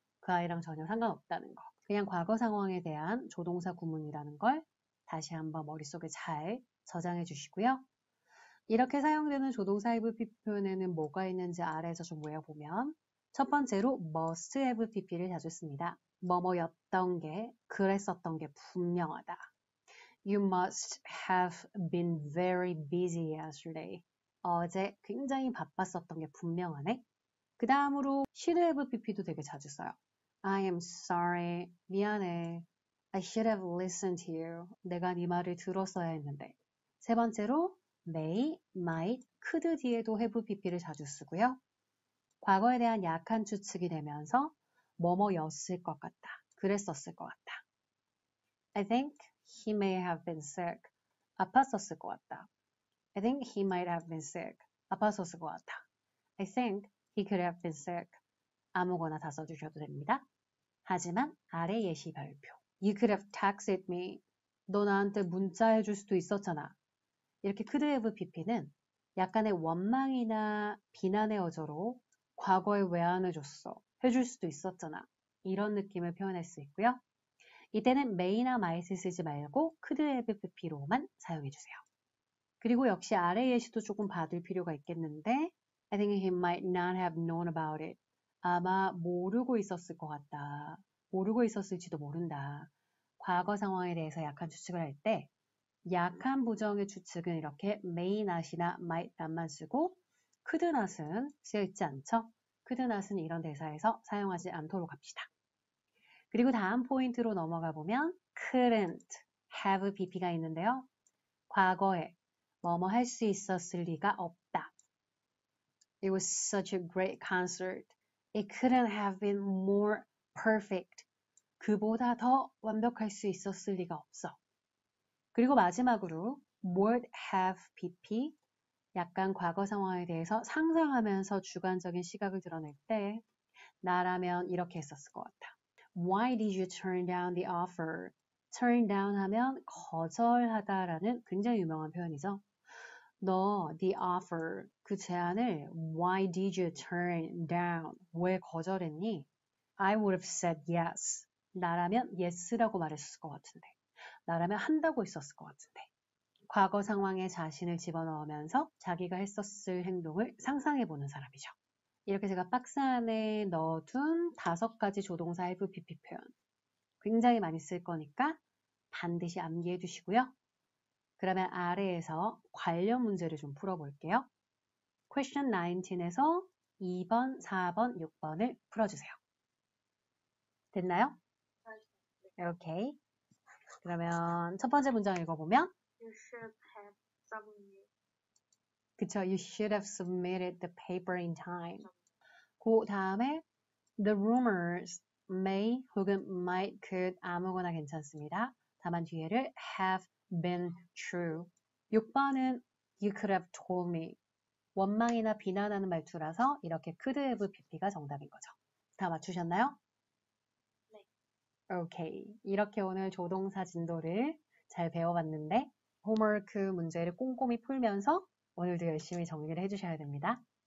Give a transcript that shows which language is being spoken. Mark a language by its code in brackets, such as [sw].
[ko] 그 아이랑 전혀 상관없다는 거. 그냥 과거 상황에 대한 조동사 구문이라는 걸 다시 한번 머릿속에 잘 저장해 주시고요. 이렇게 사용되는 조동사 have pp 표현에는 뭐가 있는지 아래에서 좀 모여보면 첫 번째로 must have pp를 자주 씁니다. 뭐뭐였던 게, 그랬었던 게 분명하다. [en] You must have been very busy yesterday. [ko] 어제 굉장히 바빴었던 게 분명하네. 그 다음으로 should have pp도 되게 자주 써요. [en] I am sorry. [ko] 미안해. [en] I should have listened to you. [ko] 내가 네 말을 들었어야 했는데. 세 번째로 may, might, could 뒤에도 have pp를 자주 쓰고요. 과거에 대한 약한 추측이 되면서 뭐뭐였을 것 같다. 그랬었을 것 같다. [en] I think he may have been sick. [ko] 아팠었을 것 같다. [en] I think he might have been sick. [ko] 아팠었을 것 같아. [en] I think he could have been sick. [ko] 아무거나 다 써주셔도 됩니다. 하지만 아래 예시 별표. [en] You could have texted me. [ko] 너 나한테 문자 해줄 수도 있었잖아. 이렇게 could have pp는 약간의 원망이나 비난의 어조로 과거에 왜 안 해줬어? 해줄 수도 있었잖아. 이런 느낌을 표현할 수 있고요. 이때는 may나 might을 쓰지 말고 could have pp로만 사용해주세요. 그리고 역시 아래 예시도 조금 봐둘 필요가 있겠는데 [en] I think he might not have known about it. [ko] 아마 모르고 있었을 것 같다. 모르고 있었을지도 모른다. 과거 상황에 대해서 약한 추측을 할 때 약한 부정의 추측은 이렇게 may not이나 might not만 쓰고 could not은 쓰여있지 않죠? could not은 이런 대사에서 사용하지 않도록 합시다. 그리고 다음 포인트로 넘어가 보면 couldn't have pp가 있는데요. 과거에 뭐뭐 할 수 있었을 리가 없다. [en] It was such a great concert. It couldn't have been more perfect. [ko] 그보다 더 완벽할 수 있었을 리가 없어. 그리고 마지막으로 would have pp. 약간 과거 상황에 대해서 상상하면서 주관적인 시각을 드러낼 때 나라면 이렇게 했었을 것 같아. [en] Why did you turn down the offer? [ko] turn down 하면 거절하다라는 굉장히 유명한 표현이죠. [en] 너 the offer [ko] 그 제안을 [en] why did you turn down [ko] 왜 거절했니? [en] I would have said yes. [ko] 나라면 yes라고 말했을 것 같은데 나라면 한다고 했었을 것 같은데 과거 상황에 자신을 집어넣으면서 자기가 했었을 행동을 상상해보는 사람이죠. 이렇게 제가 박스 안에 넣어둔 5가지 조동사 have pp 표현 굉장히 많이 쓸 거니까 반드시 암기해 주시고요. 그러면 아래에서 관련 문제를 좀 풀어볼게요. Question 19에서 2번, 4번, 6번을 풀어주세요. 됐나요? 오케이. 그러면 첫 번째 문장 읽어보면 [en] You should have submitted. [ko] 그쵸? [en] You should have submitted the paper in time. [ko] 그 다음에 [en] the rumors may [ko] 혹은 might, could 아무거나 괜찮습니다. 다만 뒤에를 [en] have been true. 6번은 you could have told me. [ko] 원망이나 비난하는 말투라서 이렇게 could have pp가 정답인 거죠. 다 맞추셨나요? 네. 오케이. 이렇게 오늘 조동사 진도를 잘 배워봤는데 홈워크 문제를 꼼꼼히 풀면서 오늘도 열심히 정리를 해주셔야 됩니다.